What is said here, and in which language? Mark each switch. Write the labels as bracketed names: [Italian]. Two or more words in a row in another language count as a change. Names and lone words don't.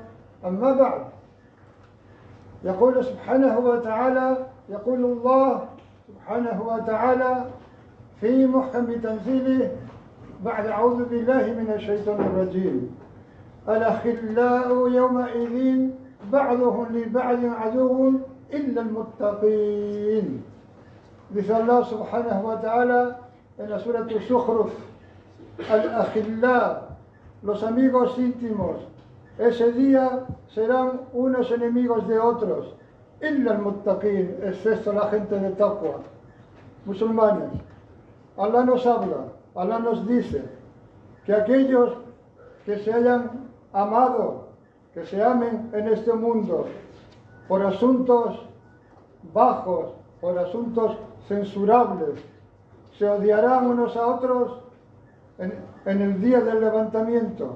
[Arabic] أما بعد، يقول سبحانه وتعالى، يقول الله سبحانه وتعالى في محكم تنزيله بعد أعوذ بالله من الشيطان الرجيم: الأخلاء يومئذ بعضهم لبعض عدو إلا المتقين. مثل الله سبحانه وتعالى إن سورة الزخرف al-akhilla, [Spanish] los amigos íntimos. Ese día serán unos enemigos de otros. [Arabic] إلا المتقين, [Spanish] excepto la gente de taqwa. Musulmanes, Allah nos habla, Allah nos dice que aquellos que se hayan amado, que se amen en este mundo por asuntos bajos, por asuntos censurables, se odiarán unos a otros en el día del levantamiento.